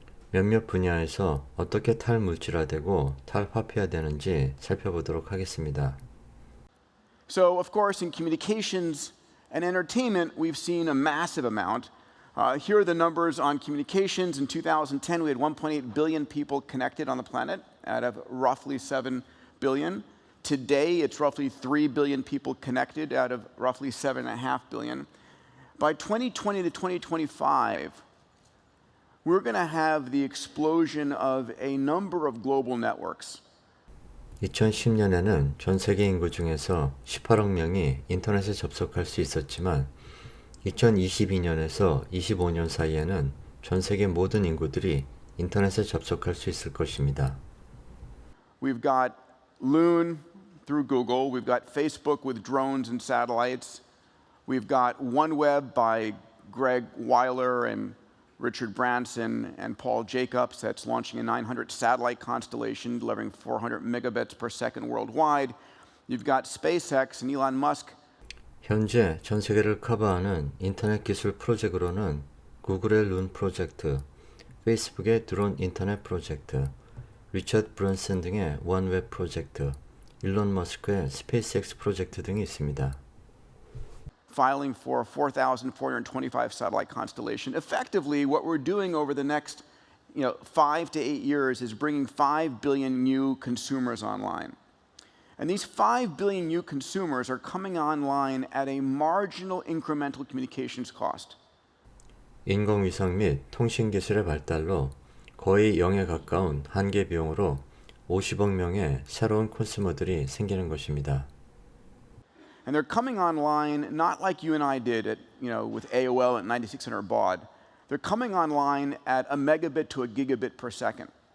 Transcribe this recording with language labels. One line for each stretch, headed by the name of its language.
Korean: 몇몇 분야에서 어떻게 탈물질화되고 탈화폐화되는지 살펴보도록 하겠습니다.
English: So, of course, in communications and entertainment, we've seen a massive amount. Here are the numbers on communications. In 2010, we had 1.8 billion people connected on the planet out of roughly 7 billion. Today, it's roughly 3 billion people connected out of roughly 7.5 billion. By 2020 to 2025, we're going to have the explosion of a number of global networks.
Korean: 2010년에는 전 세계 인구 중에서 18억 명이 인터넷에 접속할 수 있었지만 2022년에서 25년 사이에는 전 세계 모든 인구들이 인터넷에 접속할 수 있을 것입니다.
English: We've got Loon through Google. We've got Facebook with drones and satellites. We've got OneWeb by Greg Weiler and Richard Branson and Paul Jacobs that's launching a 900 satellite constellation delivering 400 megabits per second worldwide. You've got SpaceX and Elon Musk.
Korean: 현재 전 세계를 커버하는 인터넷 기술 프로젝트로는 구글의 룬 프로젝트, 페이스북의 드론 인터넷 프로젝트, 리처드 브런슨 등의 원웹 프로젝트, 일론 머스크의 스페이스X 프로젝트 등이 있습니다.
English: Filing for a 4,425 satellite constellation. Effectively, what we're doing over the next 5 to 8 years is bringing 5 billion new consumers online. And these 5 billion new consumers are coming online at a marginal incremental communications cost.
Korean: 인공위성 및 통신기술의 발달로 거의 0에 가까운 한계 비용으로 50억 명의 새로운 콘슈머들이 생기는 것입니다.
English: And they're coming online not like you and I did with AOL at 9600 baud. They're coming online at a megabit to a gigabit per second.